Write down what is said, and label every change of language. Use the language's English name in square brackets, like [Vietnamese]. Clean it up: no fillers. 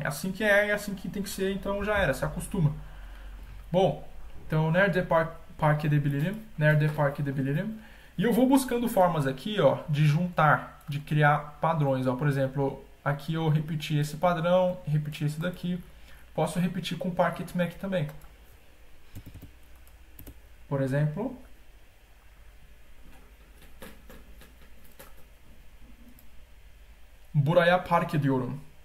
[Portuguese] É assim que é assim que tem que ser, então já era, se acostuma. Bom, então [Turkish] nerede park edebilirim, nerede park edebilirim. [Portuguese] E eu vou buscando formas aqui, ó, de juntar, de criar padrões. Ó. Por exemplo, aqui eu repeti esse padrão, repeti esse daqui. Posso repetir com park etmek também. Por exemplo, [Turkish] buraya park ediyorum.